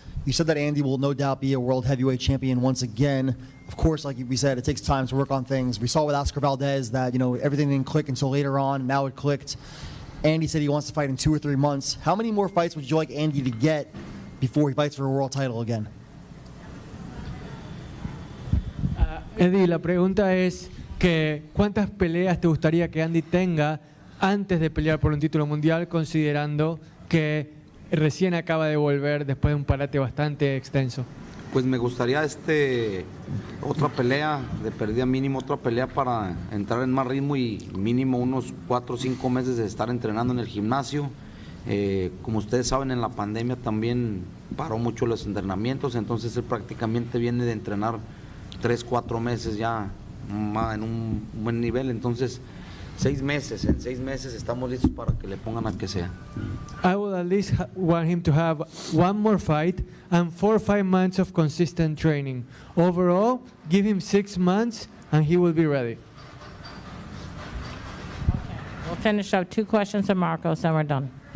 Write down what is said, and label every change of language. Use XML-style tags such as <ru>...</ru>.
<en>You said that Andy will no doubt be a world heavyweight champion once again. Of course, like we said, it takes time to work on things. We saw with Oscar Valdez that everything didn't click until later on. Now it clicked. Andy said he wants to fight in 2 or 3 months. How many more fights would you like Andy to get before he fights for a world title again?</en> <es>Eddie, la pregunta es que ¿cuántas peleas te gustaría que Andy tenga antes de pelear por un título mundial, considerando que recién acaba de volver después de un parate bastante extenso? Pues me gustaría otra pelea, de pérdida mínimo, otra pelea para entrar en más ritmo y mínimo unos 4 o 5 meses de estar entrenando en el gimnasio. Como ustedes saben, en la pandemia también paró mucho los entrenamientos, entonces él prácticamente viene de entrenar 3 o 4 meses ya en un buen nivel. Entonces 6 meses. En 6 meses estamos listos para que le pongan a que sea.</es> <en>I will at least want him to have one more fight and 4 or 5 months of consistent training. Overall, give him 6 months and he will be ready. We'll finish up 2 questions from Marcos, and we're done.</en>